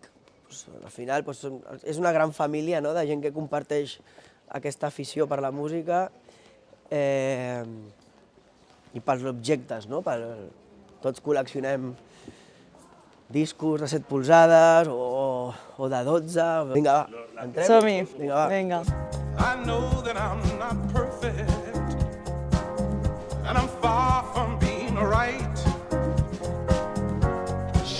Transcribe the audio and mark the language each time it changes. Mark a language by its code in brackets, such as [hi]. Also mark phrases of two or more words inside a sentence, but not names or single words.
[ca] Al final és una gran família de gent que comparteix aquesta afició per la música i pels objectes. Tots col·leccionem discos de 7 polzades o de 12. Vinga, va, entrem? Som-hi. Vinga, va. Vinga. [en] I know that I'm not perfect, and I'm far from being right.